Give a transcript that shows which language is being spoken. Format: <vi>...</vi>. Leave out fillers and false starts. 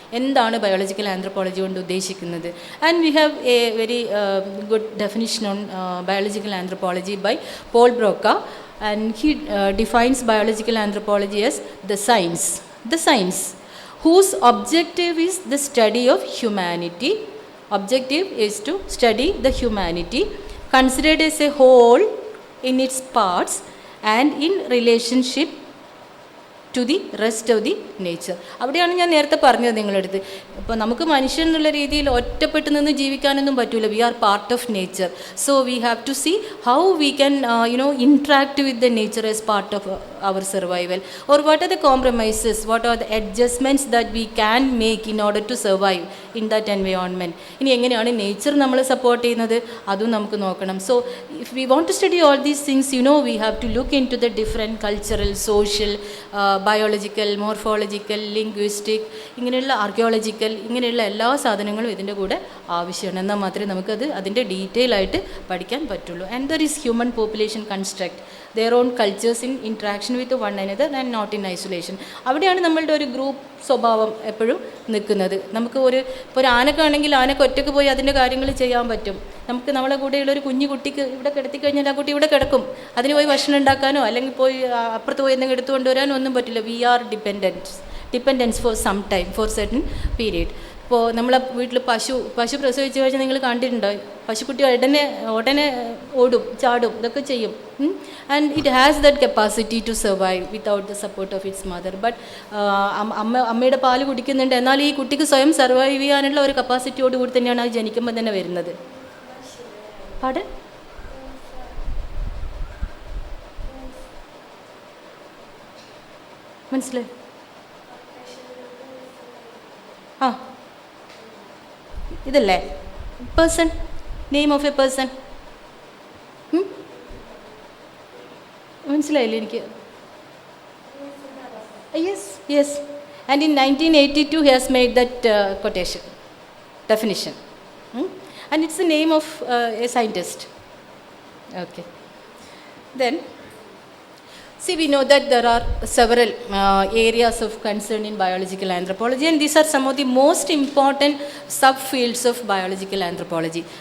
<ml>എന്താണ് biological anthropology കൊണ്ട് ഉദ്ദേശിക്കുന്നത്?</ml> <en>And we have a very good definition on biological anthropology by Paul Broca, and he defines biological anthropology as the science whose objective is the study of humanity. Objective is to study the humanity considered as a whole in its parts and in relationship to the rest of the nature.</en> <ml>അവിടെയാണ് ഞാൻ നേരത്തെ പറഞ്ഞത് നിങ്ങളടുത്ത്. ഇപ്പോൾ നമുക്ക് മനുഷ്യൻ എന്നുള്ള രീതിയിൽ ഒറ്റപ്പെട്ട് നിന്ന് ജീവിക്കാനൊന്നും പറ്റില്ല.</ml> <en>We are part of nature. So we have to see how we can interact with the nature as part of our survival, or what are the compromises, what are the adjustments that we can make in order to survive in that environment.</en> <ml>ഇനി എങ്ങനെയാണ് nature നമ്മളെ support ചെയ്യുന്നത്, അതും നമുക്ക് നോക്കണം.</ml> <en>so if we want to study all these things, we have to look into the different cultural, social, biological, morphological, linguistic, ഇങ്ങനെയുള്ള archaeological,</en> <ml>ഇങ്ങനെയുള്ള എല്ലാ സാധനങ്ങളും ഇതിൻ്റെ കൂടെ ആവശ്യമാണ്. എന്നാൽ മാത്രമേ നമുക്കത് അതിൻ്റെ ഡീറ്റെയിൽ ആയിട്ട് പഠിക്കാൻ പറ്റുള്ളൂ.</ml> <en>And there is human population construct their own cultures in interaction with one another and not in isolation.</en> <ml>അവിടെയാണ് നമ്മളുടെ ഒരു ഗ്രൂപ്പ് സ്വഭാവം എപ്പോഴും നിൽക്കുന്നത്. നമുക്ക് ഇപ്പോൾ ഒരു ആനക്കാണെങ്കിൽ ആനക്ക് ഒറ്റയ്ക്ക് പോയി അതിൻ്റെ കാര്യങ്ങൾ ചെയ്യാൻ പറ്റും. നമുക്ക് നമ്മളെ കൂടെയുള്ള ഒരു കുഞ്ഞു കുട്ടിക്ക് ഇവിടെ കിടത്തി കഴിഞ്ഞാൽ ആ കുട്ടി ഇവിടെ കിടക്കും. അതിന് പോയി ഭക്ഷണം ഉണ്ടാക്കാനോ അല്ലെങ്കിൽ പോയി അപ്പുറത്ത് പോയി എന്തെങ്കിലും എടുത്തുകൊണ്ട് വരാനോ ഒന്നും പറ്റില്ല.</ml> <en>We are dependents for some time, for certain period.</en> <ml>ഇപ്പോൾ നമ്മളെ വീട്ടിൽ പശു പ്രസവിച്ച് കഴിഞ്ഞാൽ നിങ്ങൾ കണ്ടിട്ടുണ്ടോ, പശുക്കുട്ടി ഉടനെ ഓടും, ചാടും, ഇതൊക്കെ ചെയ്യും.</ml> <en>And it has that capacity to survive without the support of its mother.</en> <ml>But അമ്മയുടെ പാല് കുടിക്കുന്നുണ്ട്, എന്നാൽ ഈ കുട്ടിക്ക് സ്വയം സർവൈവ് ചെയ്യാനുള്ള ഒരു കപ്പാസിറ്റിയോട് കൂടി തന്നെയാണ് അത് ജനിക്കുമ്പോൾ തന്നെ വരുന്നത്. പാട് മനസ്സിലായി? ആ, ഇതല്ലേ person, name of A person, മനസ്സിലായില്ലേ എനിക്ക്?</ml> <en>Yes. And in 1982 he has made that quotation, definition. And it's the name of a scientist. Okay. Then see, we know that there are several areas of concern in biological anthropology, and these are some of the most important subfields of biological anthropology.</en>